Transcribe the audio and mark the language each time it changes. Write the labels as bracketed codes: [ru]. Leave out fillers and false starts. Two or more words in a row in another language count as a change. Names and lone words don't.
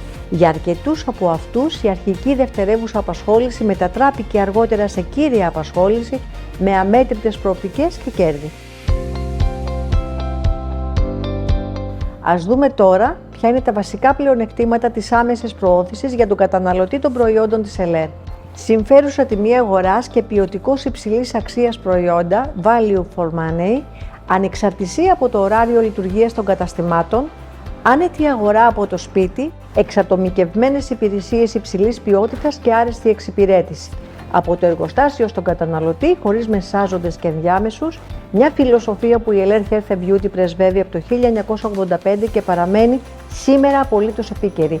[el] Για αρκετούς από αυτούς, η αρχική δευτερεύουσα απασχόληση μετατράπηκε αργότερα σε κύρια απασχόληση με αμέτρητες προοπτικές και κέρδη. Ας δούμε τώρα ποια είναι τα βασικά πλεονεκτήματα της άμεσης προώθησης για τον καταναλωτή των προϊόντων της ΕΛΕΡ. Συμφέρουσα τιμή αγοράς και ποιοτικώς υψηλής αξίας προϊόντα, [en] value for money, [el] ανεξαρτησία από το ωράριο λειτουργίας των καταστημάτων, άνετη αγορά από το σπίτι, εξατομικευμένες υπηρεσίες υψηλής ποιότητας και άρεστη εξυπηρέτηση. Από το εργοστάσιο στον καταναλωτή, χωρίς μεσάζοντες και ενδιάμεσους, μια φιλοσοφία που η ΕΛΕΡ Health & Beauty πρεσβεύει από το 1985 και παραμένει σήμερα απολύτως επίκαιρη.